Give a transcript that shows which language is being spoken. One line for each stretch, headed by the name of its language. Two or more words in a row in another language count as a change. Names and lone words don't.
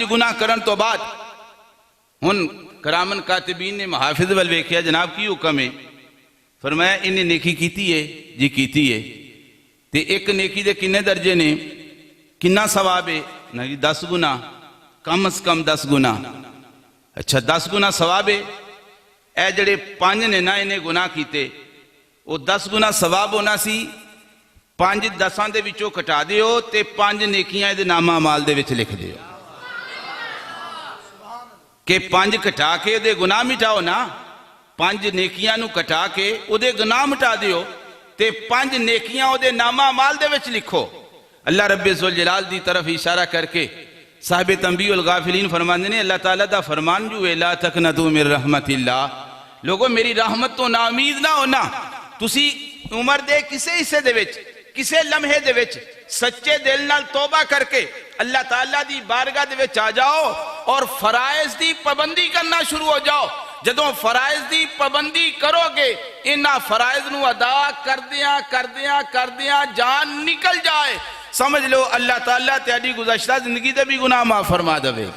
Punjabi: گناہ کرن تو بعد ہن کرامن کاتبین نے محافظ ول ویکھیا جناب کی حکم ہے، فرمایا انہیں نیکی کیتی ہے جی کیتی ہے، تے ایک نیکی دے کنے درجے نے، کنا ثواب ہے نا جی 10 گناہ، کم از کم 10 گناہ، اچھا 10 گناہ ثواب ہے، اے جڑے 5 نے نا انہیں گناہ کیتے وہ 10 گناہ ثواب ہونا سی، 5 10 دے وچوں کٹا دیو تے 5 نیکیاں دے نامہ اعمال دے وچ لکھ دیو، کہ 5 کٹا کے دے گناہ مٹاؤ نا، 5 نیکیاں نو کٹا کے او دے گناہ مٹا دیو تے 5 نیکیاں او دے نامہ اعمال دے وچ لکھو۔ اللہ رب ذوالجلال دی طرف اشارہ کر کے صاحب تنبیہ الغافلین فرماندے نے اللہ تعالیٰ دا فرمان جو ہے
Arabic: لا تقنطوا من رحمت اللہ،
Punjabi: لوگوں میری رحمت تو نا امید نہ ہونا، تسی عمر دے کسے حصے دے وچ، کسے لمحے دے وچ سچے دل نال توبہ کر کے اللہ تعالیٰ دی بارگاہ دے وچ آ جاؤ اور فرائض دی پابندی کرنا شروع ہو جاؤ۔ جدوں فرائض دی پابندی کرو گے انہاں فرائض نو ادا کردیاں جان نکل جائے، سمجھ لو اللہ تعالیٰ تیاری گزشتہ زندگی دے بھی گناہ معاف فرما دے گا۔